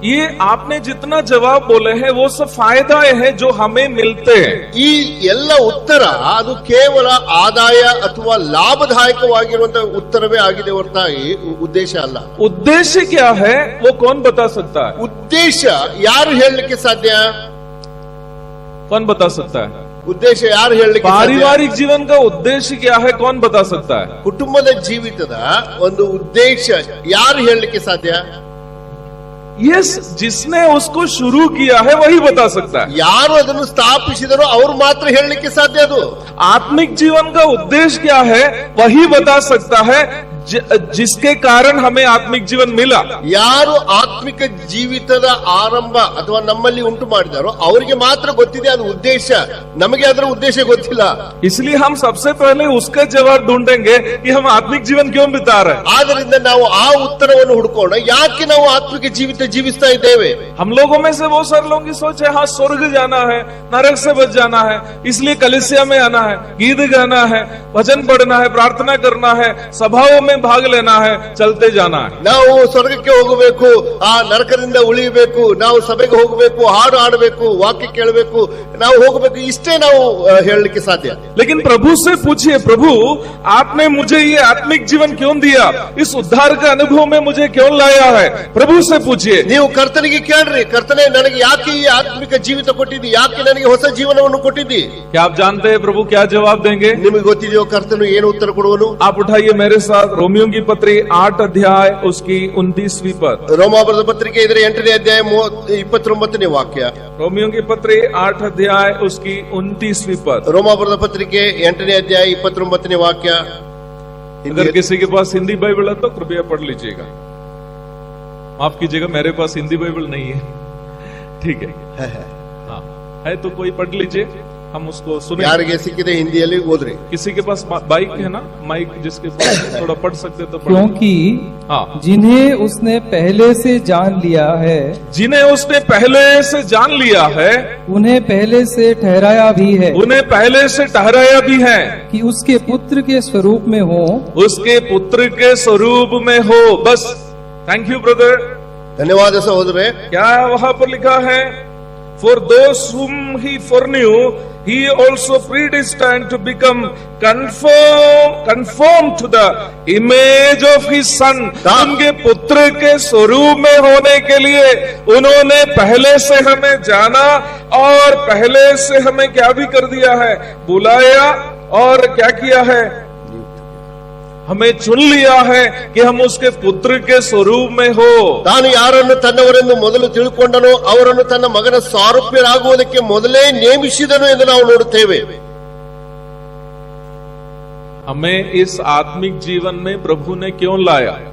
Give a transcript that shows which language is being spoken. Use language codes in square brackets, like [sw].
[hi] ये आपने जितना जवाब बोले हैं वो सब फायदाएं हैं जो हमें मिलते हैं. [kn] ಈ ಎಲ್ಲ ಉತ್ತರ ಅದು ಕೇವಲ ಆದಾಯ ಅಥವಾ ಲಾಭದಾಯಕವಾಗಿರುವಂತಹ ಉತ್ತರವೇ ಆಗಿದೆ ಹೊರತಾಗಿ ಉದ್ದೇಶ ಅಲ್ಲ. [hi] उद्देश्य क्या है वो कौन बता सकता है? [kn] ಉದ್ದೇಶ ಯಾರು ಹೇಳಲಿಕ್ಕೆ ಸಾಧ್ಯ? [hi] कौन बता सकता है? [kn] ಉದ್ದೇಶ ಯಾರು ಹೇಳಲಿಕ್ಕೆ? [hi] पारिवारिक जीवन का उद्देश्य क्या है कौन बता सकता है? [kn] ಕುಟುಂಬದ ಜೀವಿತದ ಒಂದು ಉದ್ದೇಶ ಯಾರು ಹೇಳಲಿಕ್ಕೆ ಸಾಧ್ಯ? [hi] यस, जिसने उसको शुरू किया है वही बता सकता है। [kn] ಯಾರು ಅದನ್ನು ಸ್ಥಾಪಿಸಿದರೋ ಅವರು ಮಾತ್ರ ಹೇಳಲಿಕ್ಕೆ ಸಾಧ್ಯ ಅದು. [hi] आत्मिक जीवन का उद्देश्य क्या है वही बता सकता है, जिसके कारण हमें आत्मिक जीवन मिला। [kn] ಯಾರು ಆತ್ಮಿಕ ಜೀವಿತದ ಆರಂಭ ಅಥವಾ ನಮ್ಮಲ್ಲಿ ಉಂಟು ಮಾಡಿದಾರೋ ಅವರಿಗೆ ಮಾತ್ರ ಗೊತ್ತಿದೆ ಅದು ಉದ್ದೇಶ, ನಮಗೆ ಅದರ ಉದ್ದೇಶ ಗೊತ್ತಿಲ್ಲ. [hi] इसलिए हम सबसे पहले उसका जवाब ढूंढेंगे कि हम आत्मिक जीवन क्यों बिता रहे हैं। [kn] ಆದ್ರಿಂದ ನಾವು ಆ ಉತ್ತರವನ್ನು ಹುಡುಕೋಣ, ಯಾಕೆ ನಾವು ಆತ್ಮಿಕ ಜೀವಿತ ಜೀವಿಸ್ತಾ ಇದ್ದೇವೆ. [hi] हम लोगों में से बहुत सारे लोगों की सोच है, हाँ स्वर्ग जाना है, नरक से बच जाना है, इसलिए कलीसिया में आना है, गीत गाना है, भजन पढ़ना है, प्रार्थना करना है, सभाओं में भाग लेना है, चलते जाना है। [kn] ನಾವು ಸ್ವರ್ಗಕ್ಕೆ ಹೋಗಬೇಕು, ಆ ನರಕದಿಂದ ಉಳಿಯಬೇಕು, ನಾವು ಸಭೆಗೆ ಹೋಗಬೇಕು, ಹಾಡು ಆಡಬೇಕು, ವಾಕ್ಯ ಕೇಳಬೇಕು, ನಾವು ಹೋಗಬೇಕು, ಇಷ್ಟೇ ನಾವು ಹೇಳಲಿಕ್ಕೆ ಸಾಧ್ಯ. [hi] लेकिन प्रभु से पूछिए, प्रभु आपने मुझे ये आत्मिक जीवन क्यों दिया, इस उद्धार का अनुभव में मुझे क्यों लाया है, प्रभु से पूछिए। [kn] ನೀವು ಕರ್ತನಿಗೆ ಕೇಳ್ರಿ, ಕರ್ತನೆ ನನಗೆ ಯಾಕೆ ಈ ಆತ್ಮಿಕ ಜೀವಿತ ಕೊಟ್ಟಿದ್ದಿ, ಯಾಕೆ ನನಗೆ ಹೊಸ ಜೀವನವನ್ನು ಕೊಟ್ಟಿದ್ದಿ. [hi] क्या आप जानते हैं प्रभु क्या जवाब देंगे? [kn] ನಿಮಗೆ ಗೊತ್ತಿದೆಯೋ ಕರ್ತನು ಏನು ಉತ್ತರ ಕೊಡುವನು? [hi] आप उठाइए मेरे साथ रोमियो की पत्री 8 अध्याय उसकी 29वीं पद। [kn] ರೋಮಾಪುರದ ಪತ್ರಿಕೆ ಇದರ 8ನೇ ಅಧ್ಯಾಯ 29ನೇ ವಾಕ್ಯ. [hi] रोमियो की पत्री 8 अध्याय उसकी 29वीं पद। [kn] ರೋಮಾಪುರದ ಪತ್ರಿಕೆ 8ನೇ ಅಧ್ಯಾಯ 29ನೇ ವಾಕ್ಯ. [hi] अगर किसी के पास हिंदी बाइबल है तो कृपया पढ़ लीजिएगा। माफ कीजिएगा, मेरे पास हिंदी बाइबल नहीं है। ठीक है, हाँ है तो कोई पढ़ लीजिए, हम उसको सुने। [kn] ಯಾರಿಗೆ ಸಿಕ್ಕಿದೆ ಹಿಂದಿಯಲ್ಲಿ ಓದ್ರಿ. [hi] किसी के पास बाइक है ना, माइक जिसके पास थोड़ा पढ़ सकते तो पढ़। क्योंकि हाँ, जिन्हें उसने पहले से जान लिया है, जिन्हें उसने पहले से जान लिया है, उन्हें पहले से ठहराया भी है उन्हें पहले से ठहराया भी है कि उसके पुत्र के स्वरूप में हो, उसके पुत्र के स्वरूप में हो। बस, [en] Thank you brother. [kn] ಧನ್ಯವಾದ ಸಹೋದರೇ. [hi] क्या वहां पर लिखा है? [en] For those whom he foreknew, he also predestined to become conformed to the image of his son. [hi] उनके पुत्र के स्वरूप में होने के लिए उन्होंने पहले से हमें जाना और पहले से हमें क्या भी कर दिया है, बुलाया और क्या किया है, हमें चुन लिया है कि हम उसके पुत्र के स्वरूप में हो। [kn] ತಾನು ಯಾರನ್ನು ತನ್ನವರೆಂದು ಮೊದಲು ತಿಳ್ಕೊಂಡನೋ ಅವರನ್ನು ತನ್ನ ಮಗನ ಸಾರೂಪ್ಯರಾಗುವುದಕ್ಕೆ ಮೊದಲೇ ನೇಮಿಸಿದನು ಎಂದು ನಾವು ನೋಡುತ್ತೇವೆ. [hi] हमें इस आत्मिक जीवन में प्रभु ने क्यों लाया?